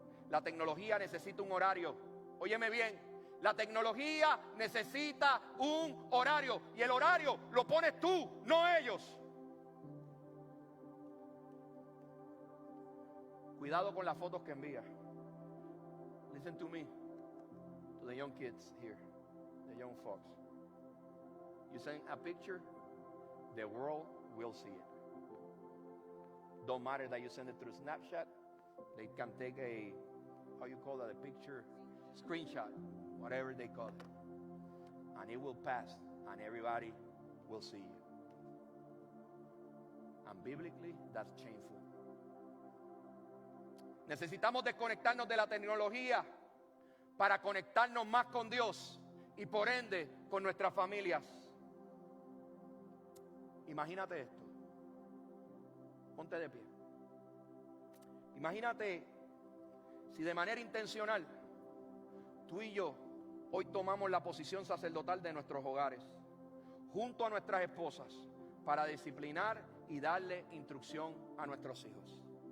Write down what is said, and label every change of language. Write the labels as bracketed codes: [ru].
[es] La tecnología necesita un horario. Óyeme bien, la tecnología necesita un horario y el horario lo pones tú, no ellos. Cuidado con las fotos que envías. [en] Listen to me, to the young kids here, the young folks. You send a picture, the world will see it. Don't matter that you send it through Snapchat. They can take a, how you call that, a picture, screenshot, whatever they call it. And it will pass, and everybody will see you. And biblically, that's shameful. [es] Necesitamos desconectarnos de la tecnología para conectarnos más con Dios y por ende con nuestras familias. Imagínate esto. Ponte de pie. Imagínate si de manera intencional tú y yo hoy tomamos la posición sacerdotal de nuestros hogares junto a nuestras esposas para disciplinar y darle instrucción a nuestros hijos.